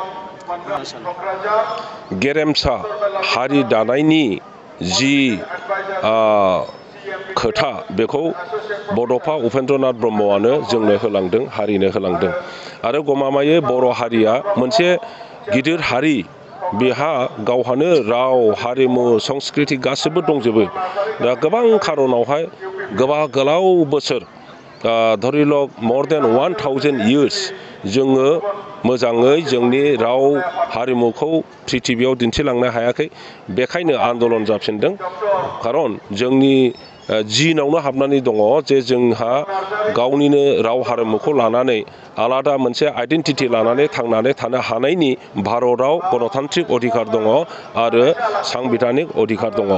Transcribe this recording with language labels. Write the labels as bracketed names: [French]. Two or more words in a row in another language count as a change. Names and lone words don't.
[Bodo] गेरेमसा हारि दानायनि जि खोथा बेखौ बड'फा उपेन्द्र नाथ ब्रह्मआनो जोंनो होलांदों हारिनो होलांदों आरो गमामायै बर' हारिया मोनसे गिदिर हारि बेहा गावहानो राव हारिमु संस्कृति गासिबो दंजोबो। दा गोबां खारनावहाय गोलाव बोसोर धरिलक [English] more than 1000 years [Bodo] जोङो मोजाङै जोंनि राव हारिमुखौ प्रिथिबियाव दिन्थिलांनो हायाखै। बेखायनो आन्दलन जाफिनदों खारन जोंनि जिनावनो हाबनानै दङ जे जोंहा गावनिनो राव हारिमुखौ लानानै आलादा मोनसे आइडेन्टिटि लानानै थांनानै थानो हानायनि भारताव गणतान्त्रिक अधिकार दङ आरो सांबिधानिक अधिकार दङ।